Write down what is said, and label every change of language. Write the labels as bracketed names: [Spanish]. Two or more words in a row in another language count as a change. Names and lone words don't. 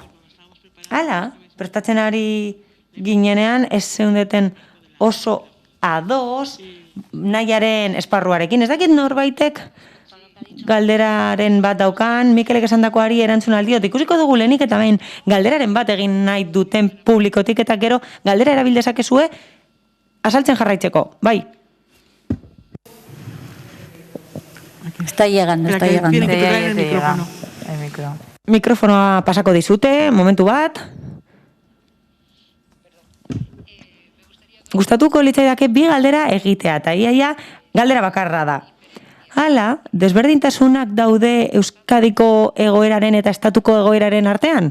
[Basque] Hala, prestatzen ari ginenean ez zeundeten oso ados nahiaren esparruarekin. Ez dakit norbaitek galderaren bat daukan, Mikelek esandakoari erantzun aldiot. Ikusiko dugu lehenik eta behin galderaren bat egin nahi duten publikotik eta gero galdera erabildezakezue azaltzen jarraitzeko. Bai. [Spanish] Está llegando. Tiene que traer el micrófono. [Basque] Mikrofonoa pasako dizute, momentu bat. Gustatuko litzaidake bi galdera egitea, eta iaia galdera bakarra da. Hala, desberdintasunak daude Euskadiko egoeraren eta estatuko egoeraren artean?